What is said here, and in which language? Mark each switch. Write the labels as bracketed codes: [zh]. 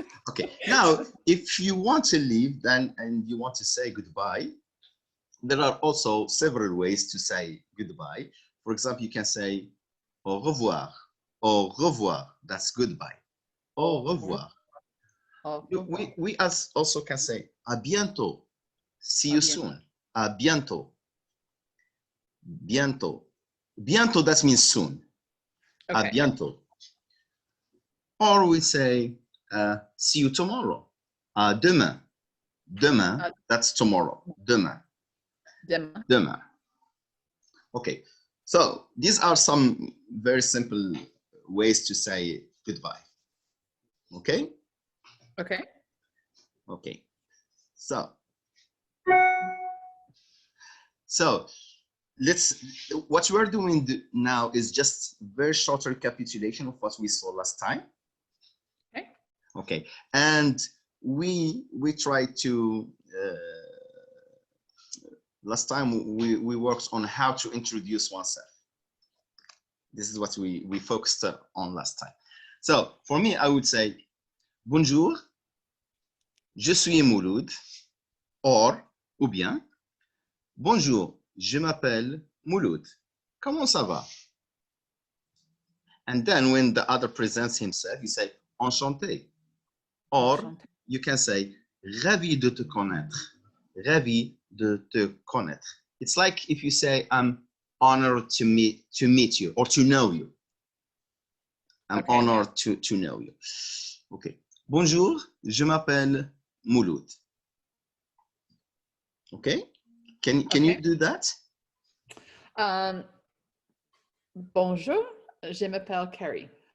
[en] Okay, now, if you want to leave and you want to say goodbye, there are also several ways to say goodbye. For example, you can say [fr] au revoir. Au revoir, [en] that's goodbye. [fr] Au revoir. [en] We also can say [fr] à bientôt. [en] See you soon. [fr] À bientôt. Bientôt. [en] Bientôt, that means soon. Okay. [fr] À bientôt. [en] Or we say, see you tomorrow. [fr] Demain. Demain, [en] that's tomorrow. [fr] Demain. Demain. Demain. [en] Okay, so these are some very simple ways to say goodbye. Okay? Okay. Okay. So what we're doing now is just very short recapitulation of what we saw last time. Okay. Okay, and we tried to last time we worked on how to introduce oneself. This is what we focused on last time. So for me, I would say [fr] bonjour, je suis Mouloud, ou bien bonjour, je m'appelle Mouloud. Comment ça va? [en] And then when the other presents himself, you say enchanté. Or [fr] Enchanté. [en] you can say [fr] ravi de te connaître. [en] Ravi de te connaître. It's like if you say I'm honored to meet you or to know you. I'm Okay. honored to know you. Okay. [fr] Bonjour, je m'appelle Mouloud. [en] Okay. Can you Okay. do that? [fr] Bonjour, je m'appelle Carrie.